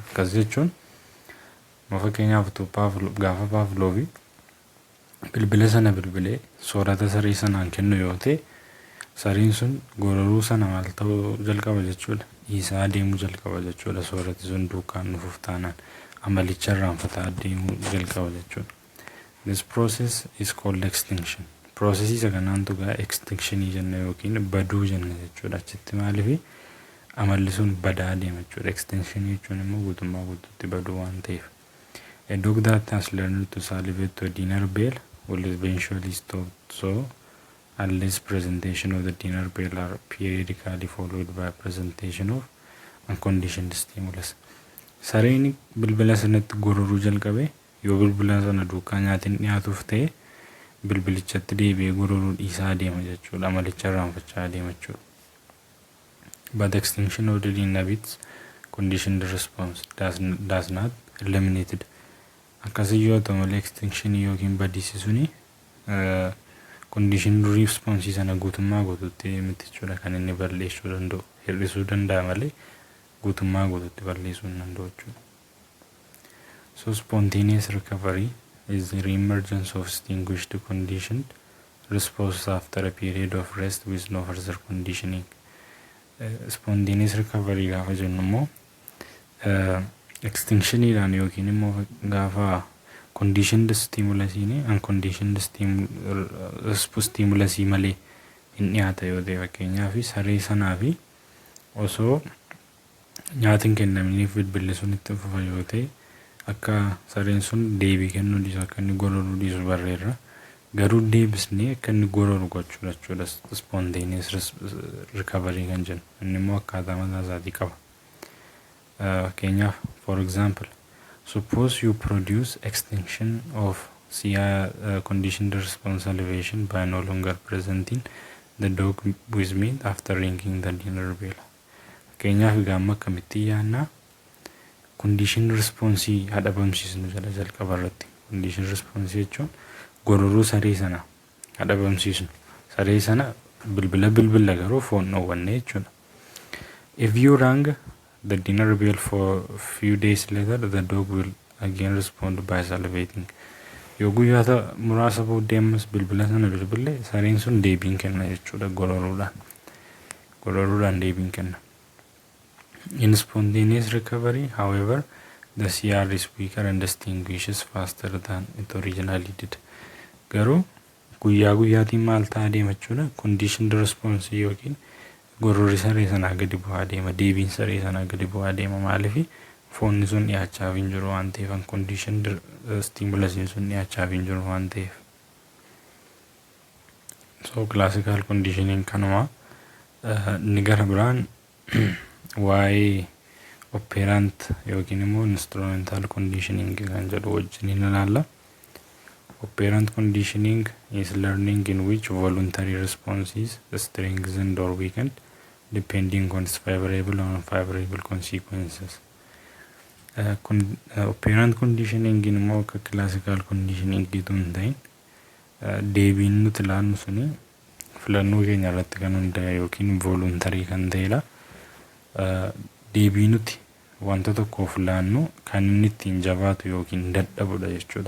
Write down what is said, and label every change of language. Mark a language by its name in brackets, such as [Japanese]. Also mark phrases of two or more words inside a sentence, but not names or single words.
[Oromo] Akkas jechuun fakkeenyaaf gaafa Pavlovi bilbila sana bilbilee soorata saree sanaan kennu yoo ta'e sariin sun gororuu sana maal ta'uu jalqaba jechuudha. Dhiisaa adeemuu jalqaba jechuudha. Soorati sun duukaan dhufuuf taanaan amalicha irraanfataa adeemuu jalqaba jechuudha. [English] This process is called extinction. [Oromo] Process isa kanaantu gaa extinctionii jenna yookiin baduu jenna jechuudha. Achitti maaliif amalli sun badaa adeema jechuudha. Extinction jechuun immoo guutummaa guutuutti baduu waan ta'eef. [English] A dog that has learned to salivate to a dinner bell will eventually stop, so unless presentation of the dinner bell are periodically followed by presentation of unconditioned stimulus. [Oromo] Sareen bilbila sanatti gororuu jalqabe yoo bilbila sana duukaa nyaatiin dhiyaatuuf ta'e bilbilichatti deebi'ee gororuu dhiisaa adeema jechuudha. Amalicha irraanfachaa adeema jechuudha. [English] But extinction of the dinner bits conditioned response does not eliminated. [Oromo] Akkasii yoo ta'u malee extinction yookiin badiisisuuni [English] condition response [Oromo] sana guutummaa guutuutti miti jechuudha kan inni balleessuu danda'u. Hir'isuu danda'a malee guutummaa guutuutti balleessuu hin danda'u jechuudha. [English] So spontaneous recovery is the re-emergence of extinguished conditioned response after a period of rest with no further conditioning. Spontaneous recovery [Oromo] gaafa jennu immoo extinctioniidhaan yookiin immoo gaafa conditioned stimulasiin unconditioned stimulasii malee hin dhiyaata yoo ta'e fakkeenyaaf saree sanaa fi osoo nyaatiin kennaminiif bilbilli sun itti fufa yoo ta'e akka sareen sun deebii kennuu dhiisu akka inni gororuu dhiisu barreerra. Garuu deebisnee akka inni gororu gochuudha jechuudha. [English] Spontaneous recovery [Oromo] kan jennu inni immoo akkaataa mataa isaatii qaba. [English] Fakkeenyaaf for example, suppose you produce extinction of conditioned response salivation by no longer presenting the dog with meat after ringing the dinner bell. [Oromo] Fakkeenyaaf gaamma akkamitti yaannaa [English] conditioned response [Oromo] hadhabamsiisnu jala jalqaba irratti. [English] Conditioned response [Oromo] jechuun gororuu saree sana hadhabamsiisnu. Saree sana bilbila garuu foon dhoowwanne jechuudha. [English] If you rang the dinner bell for a few days later, the dog will again respond by salivating. [Oromo] Yoo guyyaata muraasa booddee ammas bilbila sana bilbille sareen sun deebiin kenna jechuudha gororuudhaan deebiin kenna. [English] In spontaneous recovery, however, the CR is weaker and distinguishes faster than it originally did. [Oromo] Garuu guyyaatiin maal ta'aa deema jechuudha. [English] Conditioned response [Oromo] yookiin gororri saree sanaa gadi bu'aa deema. Deebiin saree sanaa gadi bu'aa deema. Maaliif foonni sun dhiyaachaa hin jiru waan ta'eef, unconditioned stimulasiin sun dhiyaachaa hin jiru waan ta'eef. [English] So classical conditioning [Oromo] kanuma inni gara biraan waa'ee operant yookiin immoo [English] instrumental conditioning [Oromo] kan jedhu wajjin ilaalla. [English] Operant conditioning is learning in which voluntary response is strengthened or weakened depending on its favorable or unfavorable consequences. Operant conditioning [Oromo] in immoo akka [English] classical conditioning [Oromo] gitu hin ta'in deebiin nuti ilaallu suni filannoo keenya irratti kan hundaa'e yookiin voluntary kan ta'edha. Deebii nuti wanta tokkoof laannu kan inni ittiin jabaatu yookiin dadhabudha jechuudha.